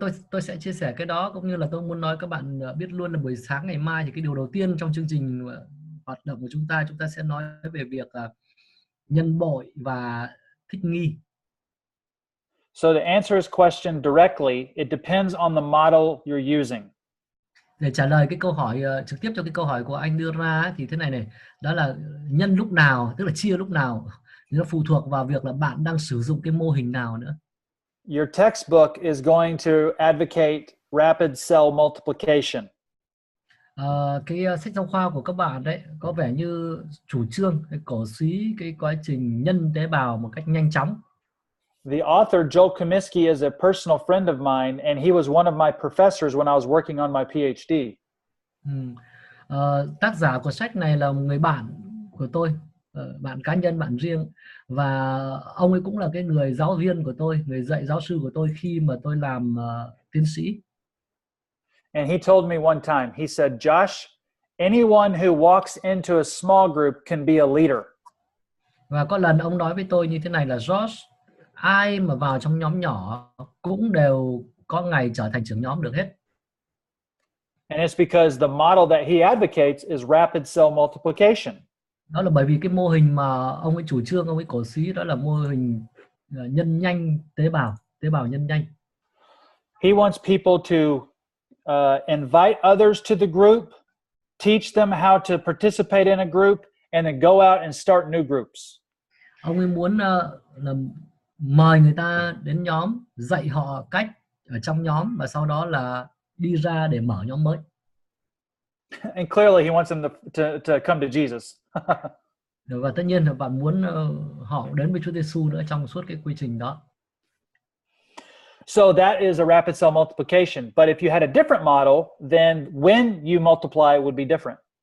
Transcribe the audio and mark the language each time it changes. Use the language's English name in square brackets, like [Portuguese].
[Vietnamese] tôi sẽ chia sẻ cái đó, cũng như là tôi muốn nói các bạn biết luôn là buổi sáng ngày mai thì cái điều đầu tiên trong chương trình hoạt động của chúng ta sẽ nói về việc nhân bội và thích nghi. [English] So to answer his question directly, it depends on the model you're using. [Vietnamese] Để trả lời cái câu hỏi trực tiếp cho cái câu hỏi của anh đưa ra thì thế này, đó là nhân lúc nào, tức là chia lúc nào, thì nó phụ thuộc vào việc là bạn đang sử dụng cái mô hình nào nữa. [English] Your textbook is going to advocate rapid cell multiplication. [Vietnamese] Cái sách giáo khoa của các bạn đấy có vẻ như chủ trương cổ suý cái quá trình nhân tế bào một cách nhanh chóng. [English] The author Joel Comiskey is a personal friend of mine, and he was one of my professors when I was working on my PhD. [Vietnamese] Tác giả của sách này là một người bạn của tôi, bạn cá nhân, bạn riêng, và ông ấy cũng là cái người giáo viên của tôi, người dạy giáo sư của tôi khi mà tôi làm tiến sĩ. [English] And he told me one time, he said, Josh, anyone who walks into a small group can be a leader. [Vietnamese] Và có lần ông nói với tôi như thế này là Josh, ai mà vào trong nhóm nhỏ cũng đều có ngày trở thành trưởng nhóm được hết. [English] And it's because the model that he advocates is rapid cell multiplication. [Vietnamese] Đó là bởi vì cái mô hình mà ông ấy chủ trương, ông ấy cổ suý, đó là mô hình nhân nhanh tế bào nhân nhanh. [English] He wants people to invite others to the group, teach them how to participate in a group, and then go out and start new groups. [Vietnamese] Ông ấy muốn là mời người ta đến nhóm, dạy họ cách ở trong nhóm và sau đó là đi ra để mở nhóm mới. [English] And clearly he wants them to come to Jesus. [Vietnamese] Và tất nhiên là bạn muốn họ đến với Chúa Giêsu nữa trong suốt cái quy trình đó. [English] So that is a rapid cell multiplication. But if you had a different model, then when you multiply would be different.